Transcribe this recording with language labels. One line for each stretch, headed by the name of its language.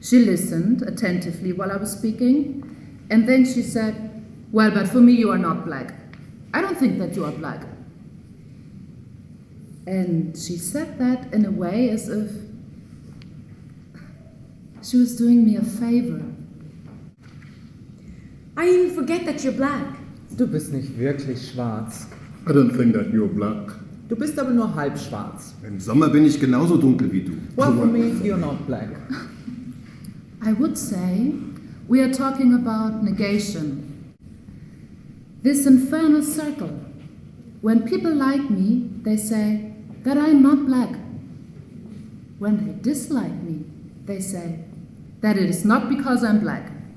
English: She listened attentively while I was speaking, and then she said, "Well, but for me you are not black. I don't think that you are black." And she said that in a way as if she was doing me a favor. I even forget that you're black.
German: Du bist nicht wirklich schwarz.
English: I don't think that you're black.
German: Du bist aber nur halb schwarz. Im Sommer bin ich genauso dunkel wie du.
English: Well, for me, you're not black. I would say we are talking about negation. This infernal circle. When people like me, they say that I'm not black. When they dislike me, they say that it is not because I'm black.